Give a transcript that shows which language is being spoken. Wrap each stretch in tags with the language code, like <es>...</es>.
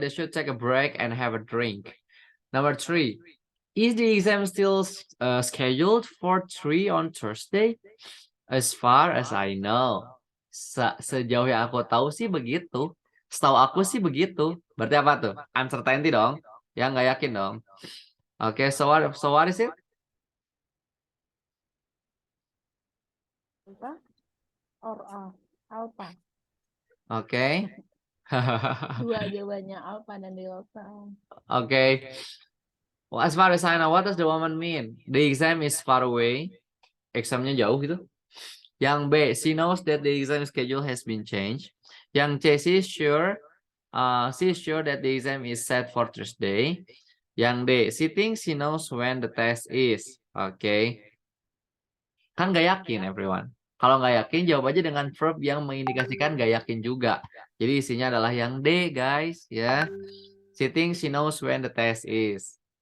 <en>They should take a break and have a drink. Number 3. Is the exam still scheduled for 3 on Thursday? As far as I know.</en> <id>Sejauh yang aku tahu sih begitu. Setahu aku sih begitu. Berarti apa tuh? Uncertainty dong. Ya nggak yakin dong.</id> <en>Oke, so what is it? Alpha or alpha? Oke.</en> <id>Dua jawabannya alpha dan delta. Oke.</id> <en>Well, as far as I know, what does the woman mean? The exam is far away.</en> <id>Examnya jauh gitu.</id> <en>Yang B, she knows that the exam schedule has been changed. Yang C, she's sure that the exam is set for Thursday. Yang D, she thinks she knows when the test is.</en> <id>Oke. Kan nggak yakin everyone. Kalau nggak yakin, jawab aja dengan verb yang mengindikasikan nggak yakin juga. Jadi isinya adalah yang D, guys. Ya.</id> <en>She thinks she knows when the test is.</en>